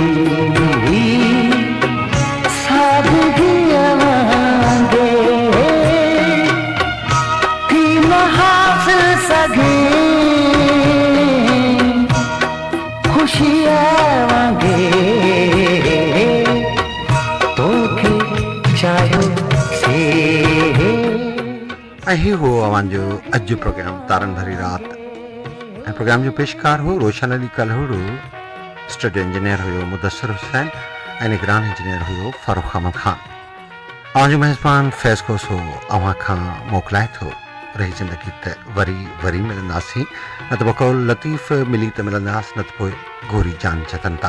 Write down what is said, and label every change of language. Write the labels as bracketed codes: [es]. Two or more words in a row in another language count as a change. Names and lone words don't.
[sd] सादगी आवांगे, थी महाफिल सगे खुशी आवांगे, तो के चाहो से। ऐं ही हो अव्हांजो अॼु जो प्रोग्राम तारनि भरी रात। ऐं प्रोग्राम जो पेशकार हो रोशन अली कल्होड़ो, स्टूडियो इंजीनियर हुयो मुदस्सिर हुसैन, ऐं निगरान इंजीनियर हुयो फारूक अहमद खान। अव्हांजो मेज़बान फैज़ खोस हो अव्हां खां मोकिलाए थो। रही ज़िंदगी त वरी मिलंदासीं, न त बकौल लतीफ़ मिली त मिलंदासीं, न त पोइ गोरी जान जतन था।